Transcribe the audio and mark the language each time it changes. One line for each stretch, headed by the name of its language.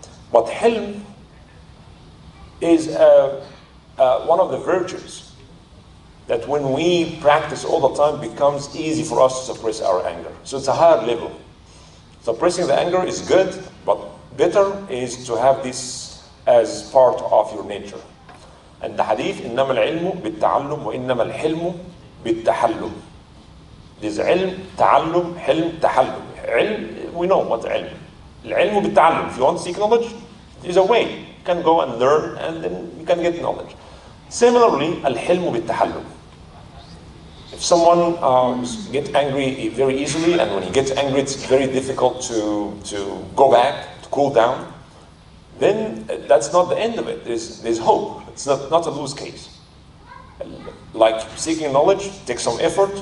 English: But hilm is one of the virtues that when we practice all the time becomes easy for us to suppress our anger. So it's a higher level. Suppressing the anger is good, but better is to have this as part of your nature. And the hadith,
Arabic: إنما العلم بالتعلم وإنما الحلم بالتحلم.
English: There's ilm, ta'allum, hilm, tahallum. Ilm, we know what ilm.
Arabic: العلم بالتعلم.
English: If you want to seek knowledge, there's a way. You can go and learn and then you can get knowledge. Similarly,
Arabic: الحلم بالتحلم.
English: If someone gets angry very easily, and when he gets angry it's very difficult to go back, to cool down, then that's not the end of it. There's hope. It's not a lose case. Like seeking knowledge takes some effort.